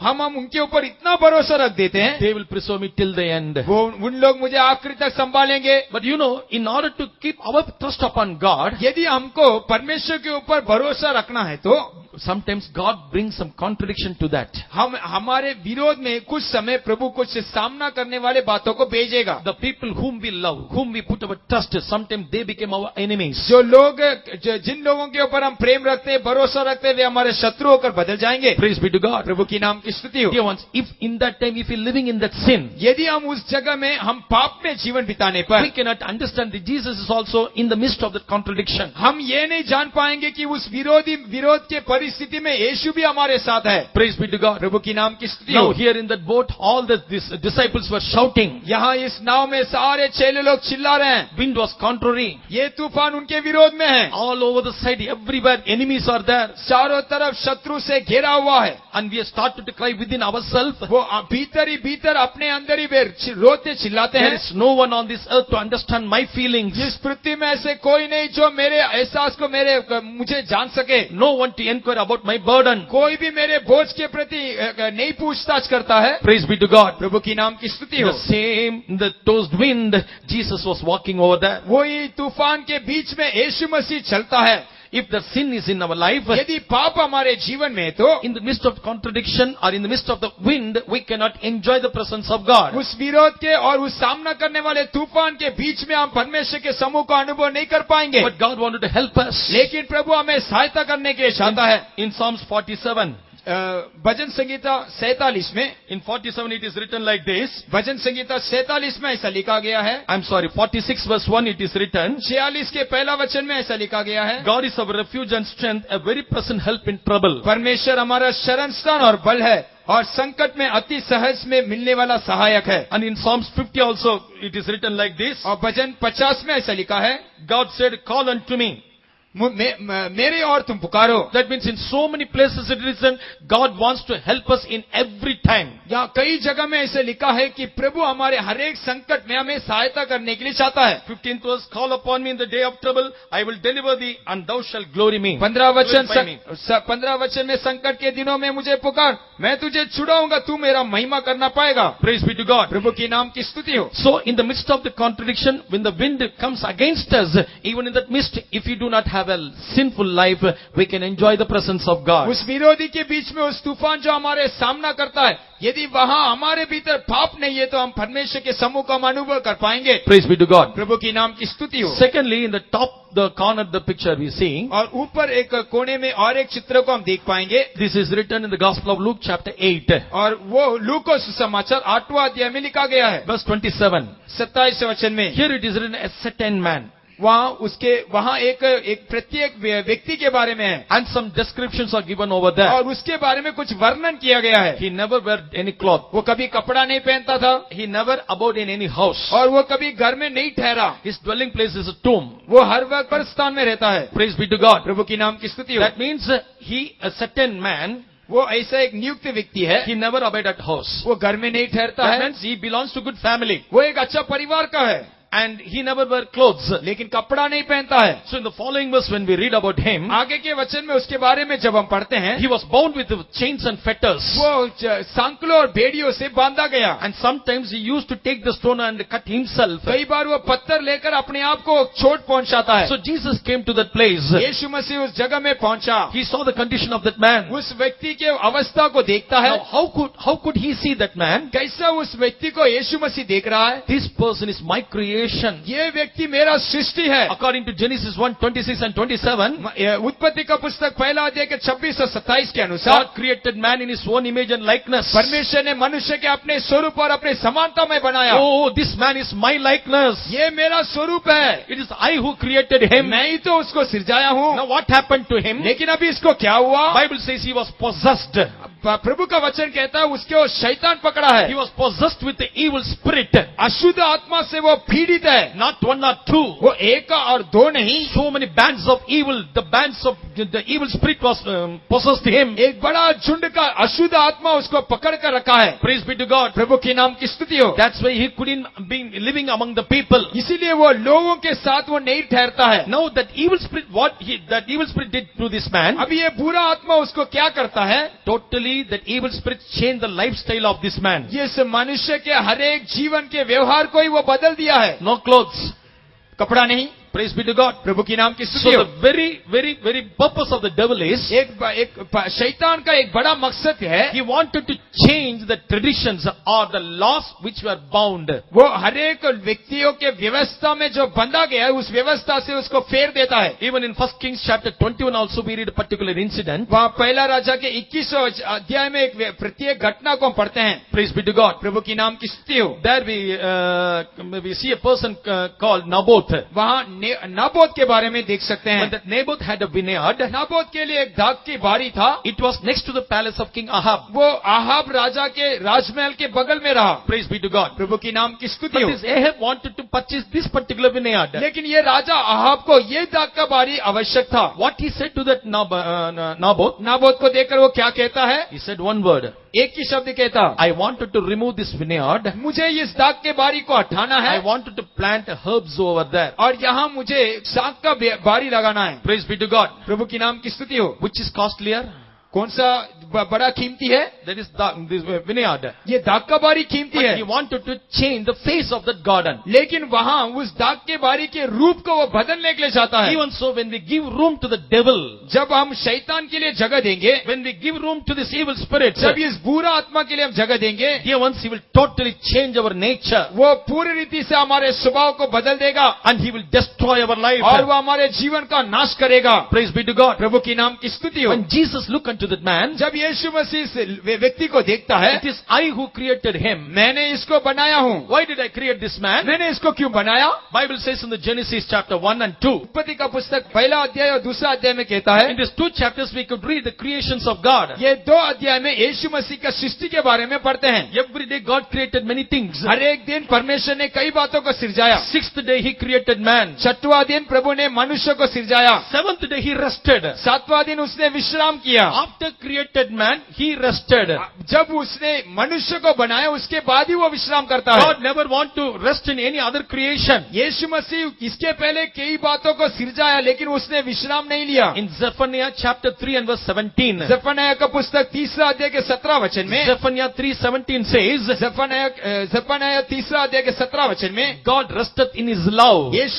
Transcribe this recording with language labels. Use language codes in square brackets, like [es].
[hi] हम उनके ऊपर इतना भरोसा रख देते हैं, [en] They will preserve me till the end. [hi] वो उन लोग मुझे आखिरी तक संभालेंगे। [en] But you know, in order to keep our trust upon God, [hi] यदि हमको परमेश्वर के ऊपर भरोसा रखना है तो [en] sometimes God brings some contradiction to that. [hi] हम हमारे विरोध में कुछ समय प्रभु कुछ सामना करने वाले बातों को भेजेगा। [en] The people whom we love, whom we put our trust, sometimes they became our enemies. [hi] जो लोग जिन लोगों के ऊपर हम प्रेम रखते हैं, भरोसा रखते हैं, वे हमारे शत्रु होकर बदल जाएंगे। [en] Praise be to God. [hi] प्रभु की नाम की स्तुति हो। [en] Dear ones, if in that time, if you're living in that sin, [hi] यदि हम उस जगह में हम पाप में जीवन बिताने पर [en] we cannot understand that Jesus is also in the midst of that contradiction. [hi] हम ये नहीं जान पाएंगे कि उस विरोध के परिस्थिति में यीशु भी हमारे साथ है। [en] Praise be to God. [hi] प्रभु की नाम की स्तुति [en] Now [hi] हो। [en] here in that boat, all these disciples were shouting. [hi] यहाँ इस नाव में सारे चेले लोग चिल्ला रहे हैं, [en] Wind was contrary. [hi] ये तूफान उनके विरोध में है। [en] All over the side, everywhere enemies are there. [hi] चारों तरफ शत्रु से घेरा हुआ है। [en] And we have started to cry within ourselves. [hi] वो भीतर ही भीतर अपने अंदर ही वे रोते चिल्लाते [en] There [hi] हैं। [en] is no one on this earth to understand my feelings. [hi] जिस पृथ्वी में ऐसे कोई नहीं जो मेरे एहसास को मुझे जान सके। [en] No one to inquire about my burden. [hi] कोई भी मेरे बोझ के प्रति नहीं पूछताछ करता है। [en] Praise be to God. [hi] प्रभु की नाम की स्तुति [en] In [hi] हो। [en] the same, in the tossed wind, Jesus was walking over there. [hi] वही तूफान के बीच में यीशु मसीह चलता है। [en] If the sin is in our life, [hi] यदि पाप हमारे जीवन में तो [en] in the midst of contradiction or in the midst of the wind, we cannot enjoy the presence of God. [hi] उस विरोध के और उस सामना करने वाले तूफान के बीच में हम परमेश्वर के समूह का अनुभव नहीं कर पाएंगे। [en] But God wanted to help us. [hi] लेकिन प्रभु हमें सहायता करने के लिए चाहता है। [en] In Psalms 47, [hi] भजन संगीता 47 में, [en] in 47 it is written like this. [hi] भजन संगीता 47 में ऐसा लिखा गया है। [en] I'm sorry, 46 verse 1 it is written. [hi] 46 के पहला वचन में ऐसा लिखा गया है, [en] God is our refuge and strength, a very present help in trouble. [hi] परमेश्वर हमारा शरण स्थान और बल है और संकट में अति सहज में मिलने वाला सहायक है। [en] And in Psalms 50 also it is written like this. [hi] और भजन 50 में ऐसा लिखा है, [en] God said, call unto me. [hi] मेरे और तुम पुकारो। [en] That means in so many places it is written, God wants to help us in every time. [hi] यहाँ कई जगह में ऐसे लिखा है कि प्रभु हमारे हर एक संकट में हमें सहायता करने के लिए चाहता है। [en] 15th verse, call upon me in the day of trouble, I will deliver thee and thou shalt glory me. [hi] 15 [en] Glorify me. [hi] वचन में संकट के दिनों में मुझे पुकार, मैं तुझे छुड़ाऊंगा, तू मेरा महिमा करना पाएगा। [en] Praise be to God. [hi] प्रभु की नाम की स्तुति हो। [en] So in the midst of the contradiction, when the wind comes against us, even in that midst, if you do not have a sinful life, we can enjoy the presence of God. [hi] उस विरोधी के बीच में उस तूफान जो हमारे सामना करता है, यदि वहां हमारे भीतर पाप नहीं है तो हम परमेश्वर के समूह का अनुभव कर पाएंगे। [en] Praise be to God. [hi] प्रभु की नाम की स्तुति हो। [en] Secondly, in the top, the corner of the picture we see, [hi] और ऊपर एक कोने में और एक चित्र को हम देख पाएंगे। [en] this is written in the Gospel of Luke chapter 8, [hi] और वो लूका सुसमाचार 8वां अध्याय में लिखा गया है, [en] verse 27. [hi] 27 वचन में। [en] Here it is written, a certain man. [hi] वहाँ एक प्रत्येक व्यक्ति के बारे में है, [en] And some descriptions are given over there. [hi] और उसके बारे में कुछ वर्णन किया गया है। [en] He never wear any cloth. [hi] वो कभी कपड़ा नहीं पहनता था, [en] He never abode in any house. [hi] और वो कभी घर में नहीं ठहरा। [en] His dwelling place is a tomb. [hi] वो हर वक्त पर स्थान में रहता है। [en] Praise be to God. [hi] प्रभु की नाम की स्तुति हो। [en] That means a certain man, [hi] वो ऐसा एक नियुक्त व्यक्ति है, [en] he never abide at house. [hi] वो घर में नहीं ठहरता [en] That [hi] है, [en] means he belongs to good family. [hi] वो एक अच्छा परिवार का है, [en] And he never wear clothes. [hi] लेकिन कपड़ा नहीं पहनता है। [en] So in the following verse, when we read about him, [hi] आगे के वचन में उसके बारे में जब हम पढ़ते हैं, [en] he was bound with chains and fetters. [hi] वो सांकलों और बेड़ियों से बांधा गया। [en] And sometimes he used to take the stone and cut himself. [hi] कई बार वो पत्थर लेकर अपने आप को चोट पहुंचाता है। [en] So Jesus came to that place. [hi] यीशु मसीह उस जगह में पहुंचा। [en] He saw the condition of that man. [hi] उस व्यक्ति के अवस्था को देखता है। [en] Now, how could he see that man? [hi] कैसा उस व्यक्ति को यीशु मसीह देख रहा है? [en] This person is my creation. [hi] ये व्यक्ति मेरा सृष्टि है। [en] According to Genesis 1:26 and 27, [hi] उत्पत्ति का पुस्तक पहला अध्याय के 26 और 27 के अनुसार [en] God created man in his own image and likeness. [hi] परमेश्वर ने मनुष्य के अपने स्वरूप और अपने समानता में बनाया। [en] Oh, this man is my likeness. [hi] ये मेरा स्वरूप है। [en] It is I who created him. [hi] मैं ही तो उसको सिरजाया हूँ। [en] Now what happened to him? [hi] लेकिन अभी इसको क्या हुआ? [en] Bible says he was possessed. [hi] प्रभु का वचन कहता है उसको शैतान पकड़ा [en] He [hi] है, [en] was possessed with the evil spirit. [hi] अशुद्ध आत्मा से वो पीड़ित है। [en] Not one or two. [hi] वो एक और दो नहीं, [en] So many bands of evil. The evil spirit was possessed him. [hi] एक बड़ा झुंड का अशुद्ध आत्मा उसको पकड़ कर रखा है। [en] Praise be to God. [hi] प्रभु के नाम की स्तुति हो। [en] That's why he couldn't be living among the people. [hi] इसीलिए वो लोगों के साथ वो नहीं ठहरता है। [en] Now that evil spirit, that evil spirit did to this man, [hi] अभी ये बुरा आत्मा उसको क्या करता है? [en] totally that evil spirit changed the lifestyle of this man. [hi] ये इस मनुष्य के हर एक जीवन के व्यवहार को ही वो बदल दिया है। [en] No clothes. [hi] कपड़ा नहीं। [en] Praise be to God. [hi] प्रभु की नाम की [en] So [hi] स्तुति हो। [en] the very purpose of the devil is [hi] शैतान का एक बड़ा मकसद है, [en] he wanted to change the traditions or the laws which were bound. [hi] वो हर एक व्यक्तियों के व्यवस्था में जो बंधा गया है उस व्यवस्था से उसको फेर देता है। [en] Even in 1 Kings chapter 21 also we read a particular incident. [hi] वहाँ पहला राजा के 21वें अध्याय में एक प्रत्येक घटना को हम पढ़ते हैं। [en] Praise be to God. [hi] प्रभु की नाम की स्तुति हो। [en] There we see a person called Naboth. [hi] वहाँ नाबोत के बारे में देख सकते [en] When [hi] हैं। [en] that Naboth had a vineyard, [hi] Naboth के लिए एक दाख की बारी था। [en] it was next to the palace of King Ahab. [hi] वो आहाब राजा के राजमहल के बगल में रहा। [en] Praise be to God. [hi] प्रभु की नाम की स्तुति [en] But [hi] हो। [en] this Ahab wanted to purchase this particular vineyard. [hi] लेकिन ये राजा आहाब को ये दाख का बारी आवश्यक था। [en] What he said to that Naboth, [hi] Naboth को देखकर वो क्या कहता है? [en] he said one word. [hi] एक ही शब्द कहता, [en] I wanted to remove this vineyard. [hi] मुझे इस दाख के बारी को हटाना [en] I [hi] है [en] wanted to plant herbs over there. [hi] और यहाँ मुझे साग का बारी लगाना है। [en] Praise be to God. [hi] प्रभु की नाम की स्तुति हो। [en] Which is costlier? [hi] कौन सा बड़ा कीमती है? [en] That is this vineyard. [hi] ये दाख का बारी कीमती [en] But [hi] है। [en] he wanted to change the face of that garden. [hi] लेकिन वहाँ उस दाख के बारी के रूप को वो बदलने के लिए चाहता है। [en] Even so, when we give room to the devil, [hi] जब हम शैतान के लिए जगह देंगे, [en] when we give room to this evil spirit, [hi] जब इस बुरा आत्मा के लिए हम जगह देंगे, [en] dear ones, he will totally change our nature [hi] वो पूरी रीति से हमारे स्वभाव को बदल देगा [en] and he will destroy our life. [hi] और वो हमारे जीवन का नाश करेगा। [en] Praise be to God. [hi] प्रभु की नाम की स्तुति हो। [en] When Jesus looked unto that man, [hi] जब यीशु मसीह इस व्यक्ति को देखता है, [en] it is I who created him. [hi] मैंने इसको बनाया हूँ। [en] Why did I create this man? [hi] मैंने इसको क्यों बनाया? [en] Bible says in the Genesis chapter 1 and 2. [hi] उत्पत्ति का पुस्तक पहला अध्याय और दूसरा अध्याय में कहता है, [en] In these two chapters we could read the creations of God. [hi] ये दो अध्याय में यीशु मसीह का सृष्टि के बारे में पढ़ते हैं। [en] Every day God created many things. [hi] हर एक दिन परमेश्वर ने कई बातों को सिरजाया। [en] Sixth day he created man. [hi] छठवां दिन प्रभु ने मनुष्य को सिरजाया। [en] Seventh day he rested. [hi] सातवां दिन उसने विश्राम किया। [en] After created man, he rested. [hi] जब उसने मनुष्य को बनाया उसके बाद ही वो विश्राम करता है। [en] God never want to rest in any other creation. [hi] यीशु मसीह इसके पहले कई बातों को सिरजाया लेकिन उसने विश्राम नहीं लिया। [en] In Zephaniah chapter 3 and verse 17. [hi] जफन्याह का पुस्तक तीसरा अध्याय के 17 वचन में, [en] Zephaniah 3:17 says, [hi] जफन्याह तीसरा अध्याय के 17 वचन में, [en] God resteth in his love.